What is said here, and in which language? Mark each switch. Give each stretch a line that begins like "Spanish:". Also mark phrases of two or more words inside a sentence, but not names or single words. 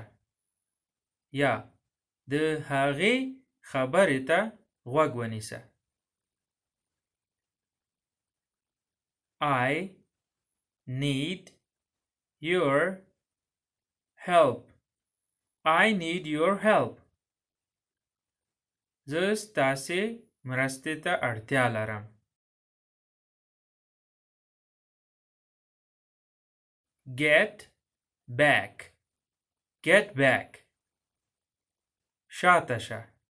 Pashto: یا د هغې خبرې ته غوږ ونیسه.
English: I need your help. I need your help.
Pashto: زه ستاسې مرستې ته اړتیا لرم.
English: Get back. Get back.
Pashto: شاته شه.